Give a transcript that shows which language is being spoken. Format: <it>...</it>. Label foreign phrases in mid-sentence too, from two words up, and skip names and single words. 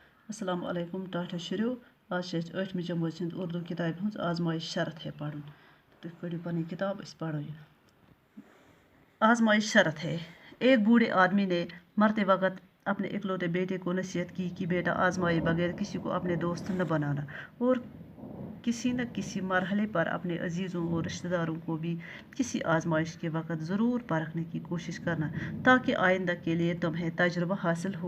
<ur>السلام علیکم ٹاٹا شروع</ur> <ks>آج چھِ أسۍ 8مہِ جمٲژ ہِنٛز اردو کِتابہِ ہٕنٛز آزمائش شرط ہے پَرُن تُہۍ کٔڑِو پنٕنۍ کِتاب أسۍ پَرو یہِ</ks> <ur>آزمائش شرط ہے ایک بوڑھے آدمی نے مرتے وقت اپنے اکلوتے بیٹے کو نصیحت کی کہ بیٹا آزمائے بغیر کسی کو اپنے دوست نہ بنانا اور کسی نہ کسی مرحلے پر اپنے عزیزوں اور رشتہ داروں کو بھی کسی آزمائش کے وقت ضرور پرکھنے کی کوشش کرنا تاکہ آئندہ کے لیے تمہیں تجربہ حاصل ہو۔</ur>